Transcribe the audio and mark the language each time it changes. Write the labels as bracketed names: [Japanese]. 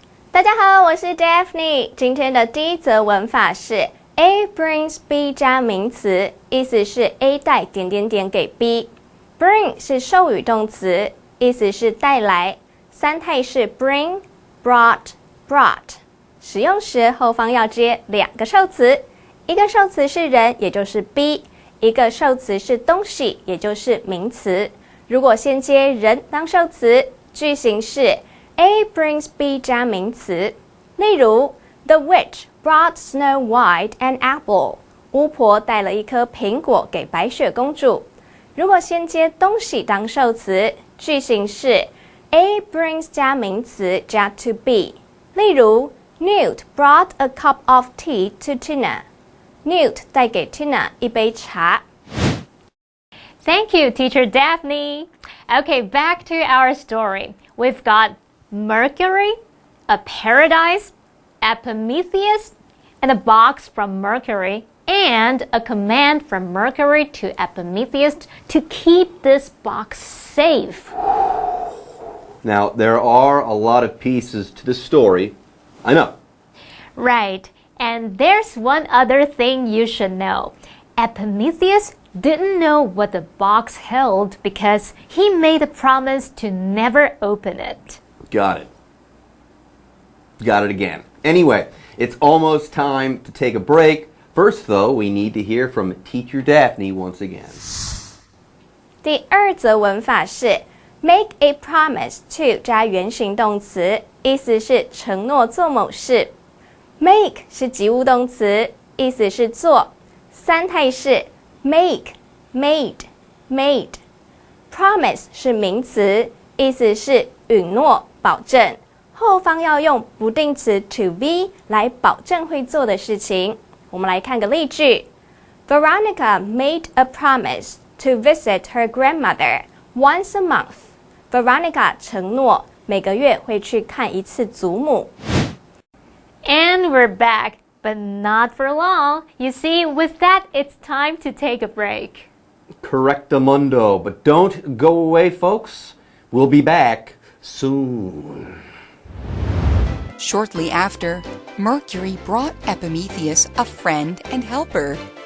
[Chinese] 大家好，我是 Daphne。今天的第一则文法是 A brings B 加名词，意思是 A 带点点点给 B。Bring 是授予动词，意思是带来。三态是 bring, brought, brought。使用时后方要接两个受词，一个受词是人，也就是 B； 一个受词是东西，也就是名词。如果先接人当受词，句型是 A brings B 加名词。例如 [English] The witch brought Snow White an apple. [Chinese] 巫婆带了一颗苹果给白雪公主。如果先接东西当受词，句型是 A brings 加名词加 to be。例如 [English] Newt brought a cup of tea to Tina.Newt [Chinese] 带给 Tina 一杯茶。 [English] Thank you, Teacher Daphne. Okay, back to our story. We've got Mercury, a paradise, Epimetheus, and a box from Mercury, and a command from Mercury to Epimetheus to keep this box safe. Now, there are a lot of pieces to the story. I know. Right. And there's one other thing you should know. Epimetheus didn't know what the box held because he made a promise to never open it. Got it. Got it again. Anyway, it's almost time to take a break. First, though, we need to hear from Teacher Daphne once again. [Chinese] 第二则文法是 make a promise to 加原形动词，意思是承诺做某事。 Make 是及物动词，意思是做。三态是 make, made, made。Promise 是名词，意思是允诺、保证。后方要用不定词 to be 来保证会做的事情。我们来看个例句 [English] Veronica made a promise to visit her grandmother once a month. [Chinese] Veronica 承诺每个月会去看一次祖母。 [English] And we're back, but not for long. You see, with that, it's time to take a break. Correctamundo. But don't go away, folks. We'll be back soon. Shortly after, Mercury brought Epimetheus a friend and helper.